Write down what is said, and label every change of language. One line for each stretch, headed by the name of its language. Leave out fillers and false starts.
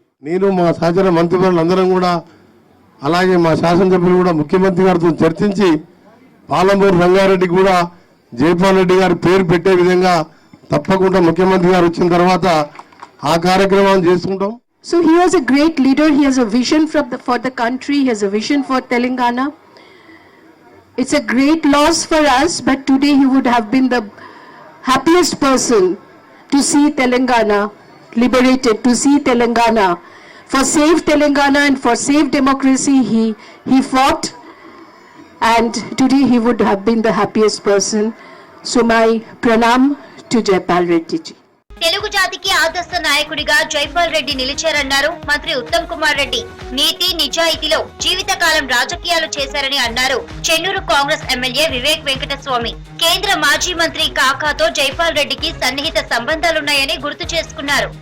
Telugu: నేను మా సహచర మంత్రివర్యులందరం కూడా అలాగే మా శాసనసభ్యులు కూడా ముఖ్యమంత్రి గారితో చర్చించి పాలమూరు రంగారెడ్డికి కూడా జైపాల్ రెడ్డి గారి పేరు పెట్టే విధంగా తప్పకుండా ముఖ్యమంత్రి గారు వచ్చిన తర్వాత ఆ కార్యక్రమాన్ని చేసుకుంటాం.
English: So he was a great leader. He has a vision for the country. He has a vision for Telangana. It's a great loss for us, but today he would have been the happiest person to see Telangana liberated, to see Telangana, for safe Telangana and for safe democracy. He fought, and today he would have been the happiest person. So my pranam to Jaipal Reddy ji.
Telugu: Telugu జాతికి ఆదర్శ నాయకుడిగా జైపాల్ రెడ్డి నిలిచారన్నారు మంత్రి ఉత్తమ్ కుమార్ రెడ్డి. నీతి నిజాయితీలో జీవితకాలం రాజకీయాలు చేశారని అన్నారు Chennur Congress MLA Vivek Venkataswamy. కేంద్ర మాజీ మంత్రి కాకాతో జైపాల్ రెడ్డికి సన్నిహిత సంబంధాలున్నాయని గుర్తు చేసుకున్నారు.